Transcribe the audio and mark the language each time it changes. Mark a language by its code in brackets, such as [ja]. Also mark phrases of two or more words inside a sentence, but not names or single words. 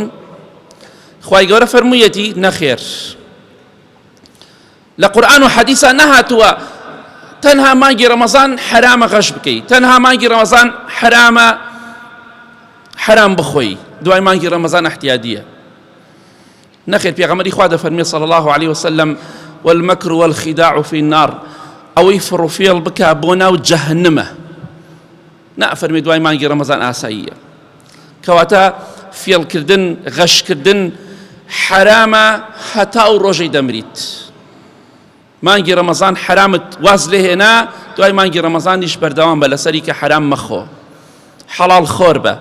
[ckb] خوای گەورە فەرموویەتی نەخێر. لە قورئان و حەدیثە نەهاتووە تەنها مانگی ڕەمەزان حرامە غەش بکەی، تەنها مانگی ڕەمەزان حرامە حرام بخۆی، دوای مانگی ڕەمەزان احتیادیە. نەخێر، پێغەمبەری خوا دەفەرمێ [ar] صلی الله عليه وسلم والمكر والخداع في النار، [ckb] ئەوەی فڕوفێڵ بکە بۆ ناو جەهەنەمە. نەفەرمێ دوای مانگی ڕەمەزان ئاساییە. کەواتە فێڵکردن، غەشکردن حرامە هەتا ئەو ڕۆژەی دەمریت. مانگی ڕەمەزان حرامت واز لێ هێنا، دوای مانگی ڕەمەزانیش بەردەوام بە لەسەری کە حرام مەخۆ، حەڵاڵ خۆر بە.